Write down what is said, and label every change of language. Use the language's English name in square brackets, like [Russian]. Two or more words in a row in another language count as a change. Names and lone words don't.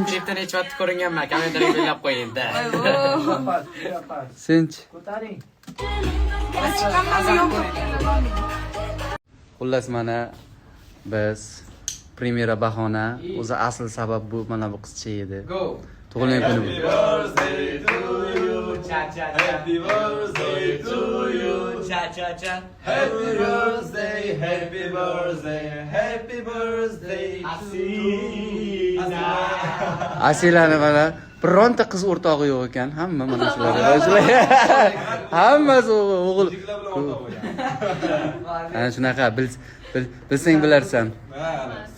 [Uzbek] Klipda necha marta ko'ringanman, kommentariy belgilab qo'ying-da. sench. Ko'taring. Chiqqanman yo'q. Xullas mana biz premyera bahona, o'zi asl sabab bu mana bu qizcha edi. Go. Tug'ilgan kuni bu. [English] Happy birthday to you. Cha cha cha. Happy birthday, happy birthday, happy birthday to you. [Uzbek] Asilani mana bironta qiz o'rtog'i yo'q ekan, hamma mana shular. Hammasi o'g'il. Ana shunaqa bilsang bilarsan.